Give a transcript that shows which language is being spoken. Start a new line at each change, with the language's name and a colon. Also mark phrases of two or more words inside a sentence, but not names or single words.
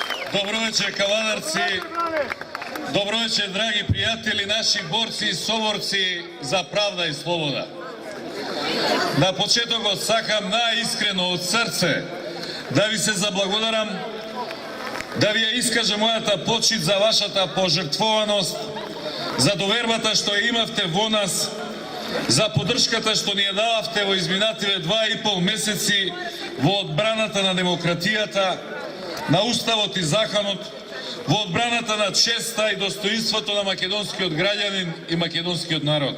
Macedonian: Добро вечер, Кавадарци. Добро вечер, драги пријатели, наши борци и соборци за правда и слобода. На почеток одсакам најискрено од срце да ви се заблагодарам, да ви ја искажам мојата почит за вашата пожртвованост, за довербата што ја имавте во нас, за поддршката што ни ја дававте во изминативе 2,5 месеци во одбраната на демократијата, на уставот и законот, во одбраната на честа и достоинството на македонскиот граѓанин и македонскиот народ.